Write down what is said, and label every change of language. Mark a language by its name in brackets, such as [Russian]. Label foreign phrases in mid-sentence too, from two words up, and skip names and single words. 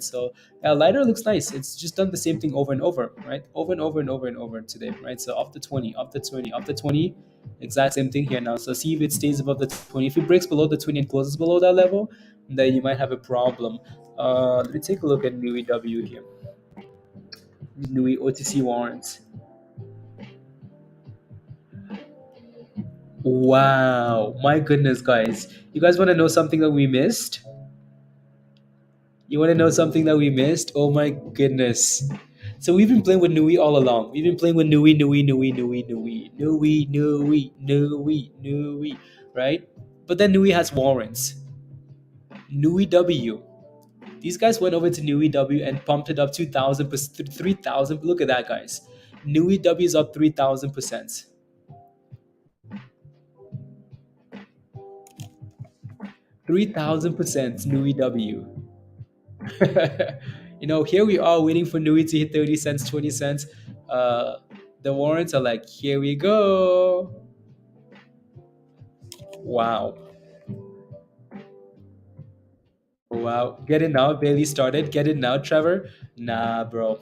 [English] So yeah, LIDAR looks nice. It's just done the same thing over and over, right? Over and over and over and over today, right? So off the 20, off the 20, off the 20. Exact same thing here now. So see if it stays above the 20. If it breaks below the 20 and closes below that level, then you might have a problem. Let me take a look at NUWE here. NUWE OTC warrants. Wow, my goodness, guys! You guys want to know something that we missed? You want to know something that we missed? Oh my goodness! So we've been playing with NUWE all along. We've been playing with NUWE, NUWE, NUWE, NUWE, NUWE, NUWE, NUWE, NUWE, NUWE, right? But then NUWE has warrants. NUWE W. These guys went over to NUWE W and pumped it up 2,000, 3,000. Look at that, guys. NUWE W is up 3,000%. 3,000% NUWE W. Here we are waiting for NUWE to hit 30 cents, 20 cents. The warrants are like, here we go. Wow. Wow. Get it now. Barely started. Get it now, Trevor. Nah, bro.